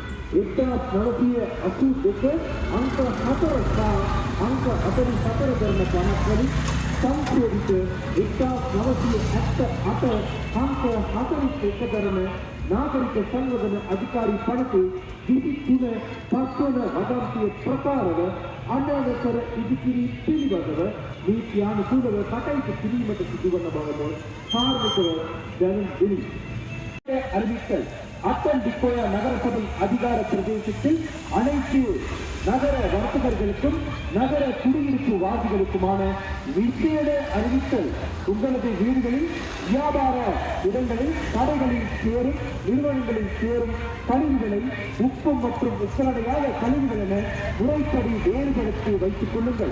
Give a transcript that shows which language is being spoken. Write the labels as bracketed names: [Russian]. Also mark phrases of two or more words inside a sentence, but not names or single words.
[Sinhala] 1982 අංක 4 සහ අංක 44 කරන පනත්වලින් සංශෝධිත 1978 අංක 41 කරන නාගරික සංවර්ධන අධිකාරී පනතේ විධි 3 පස්වන වදන්තිය ප්‍රකාරව අනවසර ඉදිකිරීම් පිළිබඳව නීතියානුකූලව කටයුතු කිරීමට සිදුවන බවද කාර්මිකව දැනුම් දුනි. [Tamil] அறிவித்தல் அத்தன்பிக்கோய நகரசபை அதிகார பிரதேசத்தில் அனைத்து நகர வர்த்தகர்களுக்கும் நகர குடியிருப்பு வாசிகளுக்குமான விசேட அறிவித்தல். உங்களது வீடுகளில் வியாபார இடங்களில் கடைகளில் சேரும் நிறுவனங்களில் சேரும் கழிவுகளை உப்பு மற்றும் உப்பலடையாத கழிவுகள் என முறைப்படி வேறுபடுத்தி வைத்துக் கொள்ளுங்கள்.